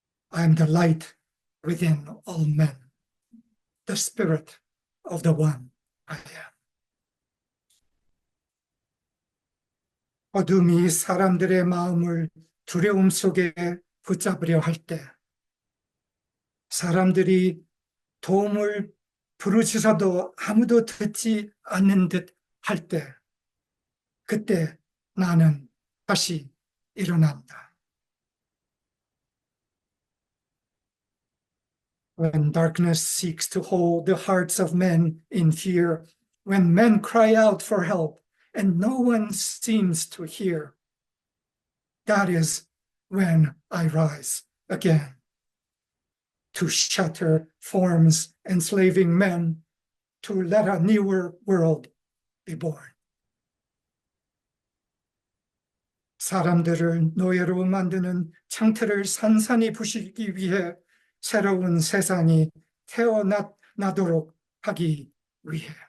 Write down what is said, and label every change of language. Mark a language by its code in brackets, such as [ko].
[en] I am the light within all men. The spirit of the one I am. [ko] 어둠이 사람들의 마음을 두려움 속에 붙잡으려 할 때, 사람들이 도움을 부르짖어도 아무도 듣지 않는 듯 할 때, 그때 나는 다시 일어난다. [en] When darkness seeks to hold the hearts of men in fear, when men cry out for help and no one seems to hear, that is when I rise again to shatter forms enslaving men, to let a newer world be born. [ko] 사람들을 노예로 만드는 창틀을 산산이 부시기 위해 새로운 세상이 태어나도록 하기 위해.